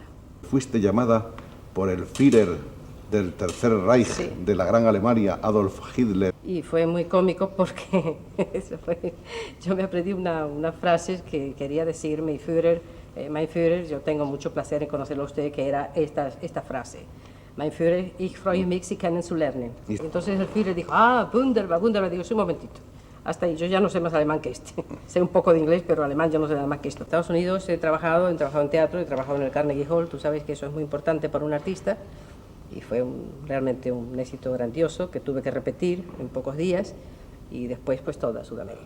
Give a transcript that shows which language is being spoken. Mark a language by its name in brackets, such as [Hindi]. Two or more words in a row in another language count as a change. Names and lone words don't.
[Spanish] Fuiste llamada por el Führer del Tercer Reich, Sí. de la gran Alemania, Adolf Hitler. Y fue muy cómico porque yo me aprendí una frase que quería decir [German] mein Führer, [Spanish] yo tengo mucho placer en conocerlo a usted, que era esta frase. [German] Mein Führer, ich freue mich, Sie kennenzulernen. [Spanish] Y- Entonces el Führer dijo, [German] wunderbar, wunderbar. [Spanish] Digo, sí, un momentito. Hasta ahí, yo ya no sé más alemán que este. Sé un poco de inglés, pero alemán yo no sé nada más que esto. En Estados Unidos he trabajado en teatro, he trabajado en el Carnegie Hall, tú sabes que eso es muy importante para un artista. Y fue realmente un éxito grandioso que tuve que repetir en pocos días y después pues toda Sudamérica.